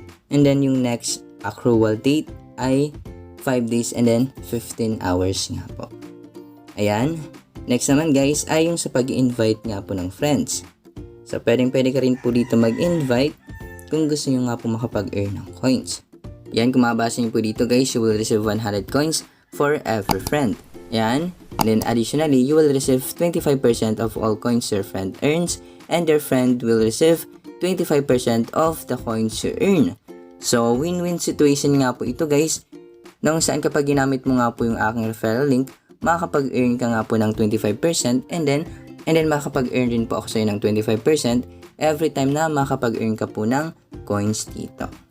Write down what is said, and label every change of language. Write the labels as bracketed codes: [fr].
[tl] And then yung next accrual date ay 5 days and then 15 hours nga po. Ayan. Next naman guys ay yung sa pag-invite nga po ng friends. So pwede ka rin po dito mag-invite kung gusto nyo nga po makapag-earn ng coins. Yan, kung mabasa nyo po dito [en] guys, you will receive 100 coins for every friend. Yan. And then additionally, you will receive 25% of all coins your friend earns and your friend will receive 25% of the coins you earn. So win-win situation [tl] nga po ito guys, nung saan kapag ginamit mo nga po yung aking referral link, makakapag-earn ka nga po ng 25% and then makakapag-earn din po ako sa'yo ng 25% every time na makakapag-earn ka po ng coins dito.